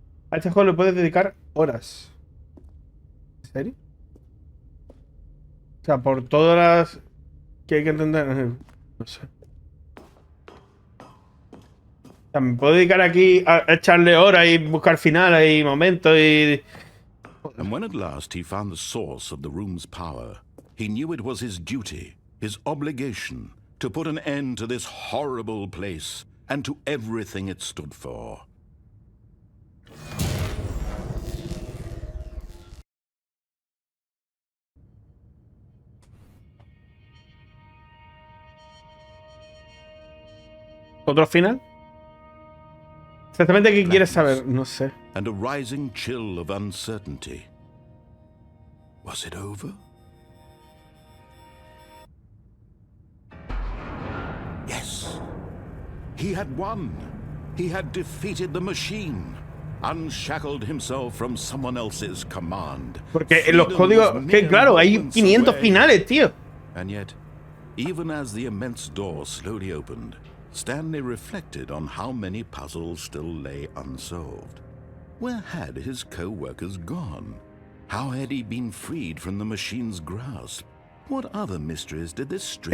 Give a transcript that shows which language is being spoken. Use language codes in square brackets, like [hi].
[es] A este juego le puedes dedicar horas. ¿En serio? O sea, por todas las que hay que entender. No sé. O sea, me puedo dedicar aquí a echarle horas y buscar finales y momentos y... [en] And when at last he found the source of the room's power, he knew it was his duty, his obligation, to put an end to this horrible place and to everything it stood for. [es] ¿Otro final? Exactamente qué quieres saber, no sé. [en] And a rising chill of uncertainty. Was it over? Yes. He had won. He had defeated the machine. Unshackled himself from someone else's command. [es] Porque en los códigos... Que claro, hay 500 finales, tío. [en] And yet, even as the immense door slowly opened, Stanley reflected on how many puzzles still lay unsolved. Where had his co-workers gone? How had he been freed from the machine's grasp? What other mysteries did this strange...